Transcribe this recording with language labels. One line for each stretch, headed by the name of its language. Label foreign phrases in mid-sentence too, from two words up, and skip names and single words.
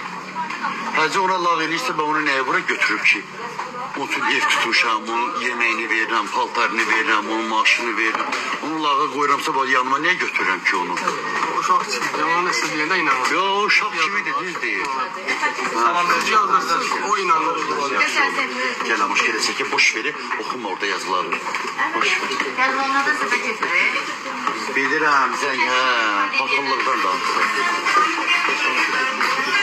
Azerbaijani: Həcə ona lağ eləyirsə, ben onu nəyə bura götürüb ki? Otur ev tutmuşam, onun yeməyini verirəm, paltarını verirəm, onun maaşını verirəm. Onu lağa qoyuramsa, yanıma niyə götürürəm ki onu? Uşaq çıxdı, onun istədiyində inanır. Ya o uşaq kimidir, düz deyir. Siz yazırsınız, o inanır.
Turkish: Gel ama şöyle çekip boş verin, okuma orada yazıları. Boş ver.
Azerbaijani: Gəl ona da səbət götürək. Bilirəm, sən, hə, paxıllıqdan danışır.